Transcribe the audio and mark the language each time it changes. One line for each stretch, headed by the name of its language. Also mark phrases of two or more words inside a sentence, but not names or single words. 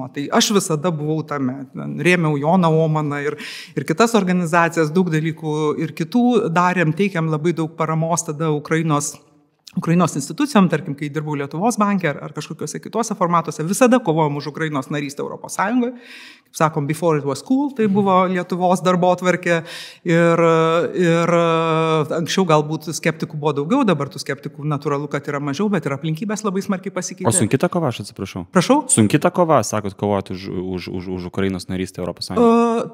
Lithuanian: Tai aš visada buvau tame, rėmiau Joną Omaną ir kitas organizacijas, daug dalykų ir kitų darėm, teikiam labai daug paramos tada Ukrainos institucijom, tarkim, kai dirbau Lietuvos banke ar kažkokiuose kituose formatuose, visada kovojom už Ukrainos narystę Europos Sąjungoje. Kaip sakom,
English: before it was cool,
Lithuanian: tai buvo Lietuvos darbotvarkė ir anksčiau galbūt skeptikų buvo daugiau, dabar tų skeptikų natūralu, kad yra mažiau, bet ir aplinkybės labai smarkiai pasikeitė. O sunki ta kova, aš atsiprašau? Prašau? Sunki ta kova, sakot, kovoti už Ukrainos narystę Europos Sąjungoje?